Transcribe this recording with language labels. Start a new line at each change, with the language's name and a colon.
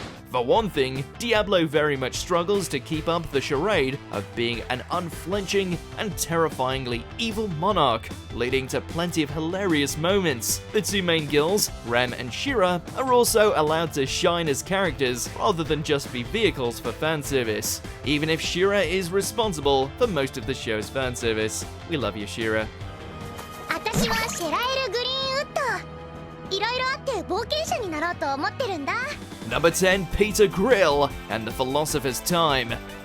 English: For one thing, Diablo very much struggles to keep up the charade of being an unflinching and terrifyingly evil monarch, leading to plenty of hilarious moments. The two main girls, Rem and Shira, are also allowed to shine as characters rather than just be vehicles for fanservice, even if Shira is responsible for most of the show's fanservice. We love you, Shira.
Japanese: 私はシェラエル・グリーンウッド。いろいろあって冒険者になろうと思ってるんだ。
English: Number 10, Peter Grill and the Philosopher's Time.